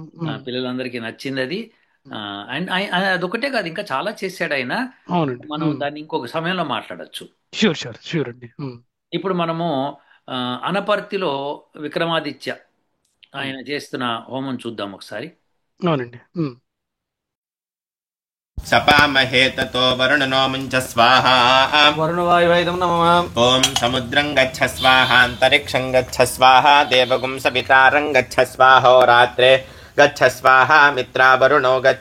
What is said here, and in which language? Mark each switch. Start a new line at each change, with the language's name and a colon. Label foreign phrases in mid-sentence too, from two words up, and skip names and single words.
Telugu: పిల్లలందరికీ నచ్చింది అది. అండ్ అదొకటే కాదు, ఇంకా చాలా చేశాడు ఆయన. అవునండి. మనం దాన్ని ఇంకొక సమయంలో మాట్లాడొచ్చు.
English: sure sure sure అండి.
Telugu: ఇప్పుడు మనము ఆ, అనపర్తిలో విక్రమాదిత్య ఆయన చేస్తున్న హోమం చూద్దాం ఒకసారి. అవునండి.
Sanskrit: सपामहे ततो वरुणनो मुञ्च स्वाहा वरुणवायुवेदं नमः। ॐ समुद्रं गच्छ स्वाहान्तरिक्षं गच्छ स्वाहा देवगुं सवितारं गच्छ स्वाहोरात्रे गच्छ स्वाहा मित्रा वरुणो गच्छ